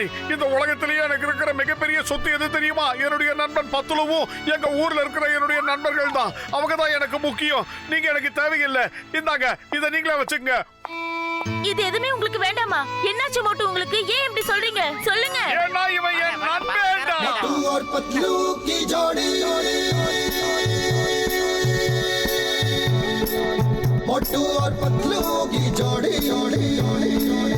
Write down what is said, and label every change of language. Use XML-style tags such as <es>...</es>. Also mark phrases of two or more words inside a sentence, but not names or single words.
<ta>இந்த உலகத்திலேயே எனக்கு இருக்கிற மிகப்பெரிய சொத்து எது தெரியுமா? என்னுடைய நண்பன் பத்துலவும் எங்க ஊர்ல இருக்கிற என்னுடைய நண்பர்கள் தான். அவங்க தான் எனக்கு முக்கியம். நீங்க எனக்கு தேவையில்லை. இந்தாங்க, இதை நீங்களே வச்சுக்கங்க. இது எதுவுமே உங்களுக்கு வேண்டாமா? என்னாச்சு மோட்டு உங்களுக்கு? ஏன் இப்படி சொல்றீங்க? சொல்லுங்க. ஏன்னா இவன் என் நண்பன்டா.</ta> <hi>और पतलू की जोड़ी, मोटू और पतलू की जोड़ी, जोड़ी, जोड़ी।</hi>